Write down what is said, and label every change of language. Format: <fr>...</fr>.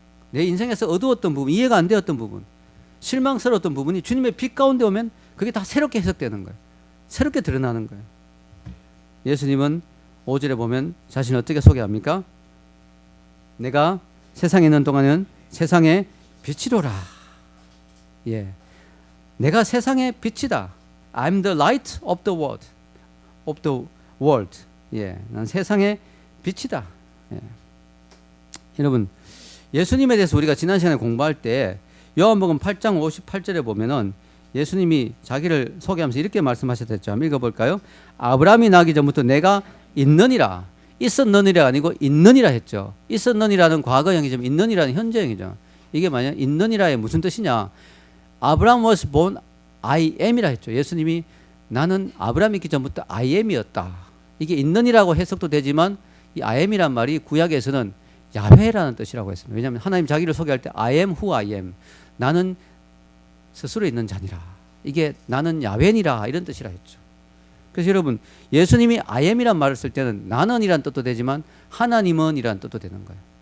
<ko>내 인생에서 어두웠던 부분, 이해가 안 되었던 부분, 실망스러웠던 부분이 주님의 빛 가운데 오면 그게 다 새롭게 해석되는 거예요. 새롭게 드러나는 거예요. 예수님은 5절에 보면 자신을 어떻게 소개합니까? 내가 세상에 있는 동안은 세상의 빛이로라. 예. 내가 세상의 빛이다.</ko> <en>I'm the light of the world. Of the world.</en> <ko>예. 난 세상의 빛이다. 예. 여러분, 예수님에 대해서 우리가 지난 시간에 공부할 때 요한복음 8장 58절에 보면은 예수님이 자기를 소개하면서 이렇게 말씀하셨죠. 한번 읽어볼까요? 아브라함이 나기 전부터 내가 있느니라. 있었느니라 아니고 있느니라 했죠. 있었느니라는 과거형이지만 있느니라는 현재형이죠. 이게 만약 있느니라의 무슨 뜻이냐? 아브라함</ko> <en>was born I am</en> <ko>이라 했죠. 예수님이 나는 아브라함이 있기 전부터 I am이었다. 이게 있느니라고 해석도 되지만 이 I am이란 말이 구약에서는 야훼라는 뜻이라고 했습니다. 왜냐하면 하나님 자기를 소개할 때</ko> <en>I am who I am.</en> <ko>나는 스스로 있는 자니라. 이게 나는 야훼니라 이런 뜻이라 했죠. 그래서 여러분, 예수님이 I am이란 말을 쓸 때는 나는 이란 뜻도 되지만 하나님은 이란 뜻도 되는 거예요.</ko>